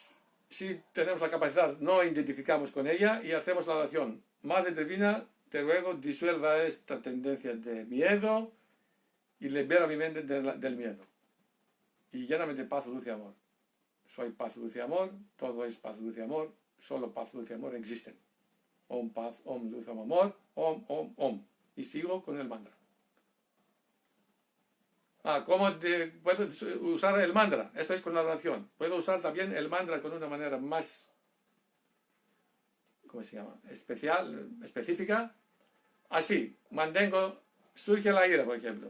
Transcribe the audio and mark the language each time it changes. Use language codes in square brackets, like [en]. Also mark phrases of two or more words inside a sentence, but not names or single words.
[es] Si tenemos la capacidad, no identificamos con ella y hacemos la oración. Madre Divina, te ruego, disuelva esta tendencia de miedo y libera mi mente del miedo. Y lléname de paz, luz y amor. Soy paz, luz y amor, todo es paz, luz y amor, solo paz, luz y amor existen. Om, paz, om, luz, om, amor, om, om, om. Y sigo con el mantra. ¿Cómo puedo usar el mantra? Esto es con la oración. Puedo usar también el mantra con una manera más, ¿cómo se llama? Específica. Así, surge la ira, por ejemplo.